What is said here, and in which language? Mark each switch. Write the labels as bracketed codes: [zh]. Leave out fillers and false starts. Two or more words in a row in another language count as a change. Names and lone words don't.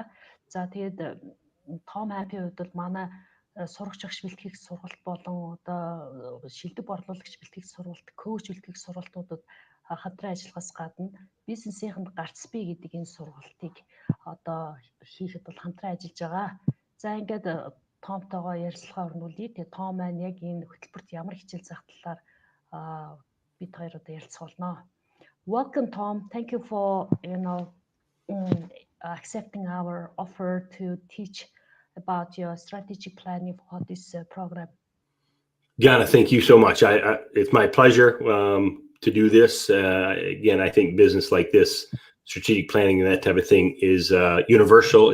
[mn] За тэгээд Том Хампын хувьд бол манай сурагч багш бэлтгэх сургалт болон одоо шилдэг борлуулагч бэлтгэх сургалт, коуч бэлтгэх сургалтуудад хамтран ажиллахаас гадна бизнесийнхэнд ГАРЦ БИЙ гэдэг энэ сургалтыг одоо хийхэд бол хамтран ажиллаж байгаа. За ингээд Томтойгоо ярилцлага өрнүүлье. Тэгээ Том маань яг энэ хөтөлбөрт ямар хичээл заах талаар бид хоёр одоо ярилцах болно. [en] Welcome Tom. Thank you for accepting our offer to teach about your strategic planning for this program. Ghana, thank you so much. It's my pleasure to do this. Again, I think business like this, strategic planning and that type of thing is universal.